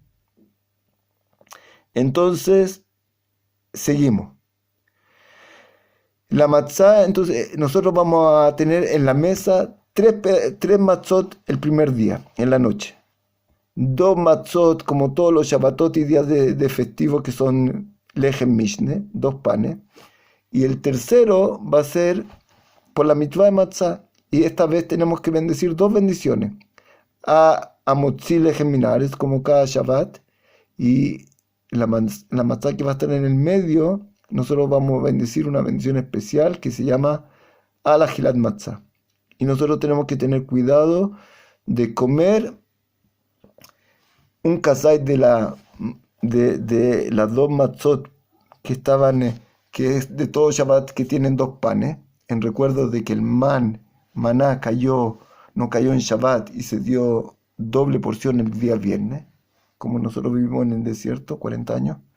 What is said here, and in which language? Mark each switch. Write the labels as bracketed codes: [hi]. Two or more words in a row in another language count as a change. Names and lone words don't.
[es] Entonces, seguimos. La matzá, entonces nosotros vamos a tener en la mesa tres matzot el primer día, en la noche. 2 matzot, como todos los Shabbatot y días de festivo, que son [he] לחם משנה, [es] 2 panes. Y el tercero va a ser por la mitzvah de matzah. Y esta vez tenemos que bendecir 2 bendiciones. [he] המוציא לחם מן הארץ, [es] como cada Shabbat. Y la matzah que va a estar en el medio, nosotros vamos a bendecir una bendición especial que se llama [he] על אכילת מצה. [es] Y nosotros tenemos que tener cuidado de comer un kazait de las 2 matzot que estaban, que es de todo Shabbat, que tienen 2 panes, en recuerdo de que el maná no cayó en Shabbat y se dio doble porción el día viernes, como nosotros vivimos en el desierto 40 años.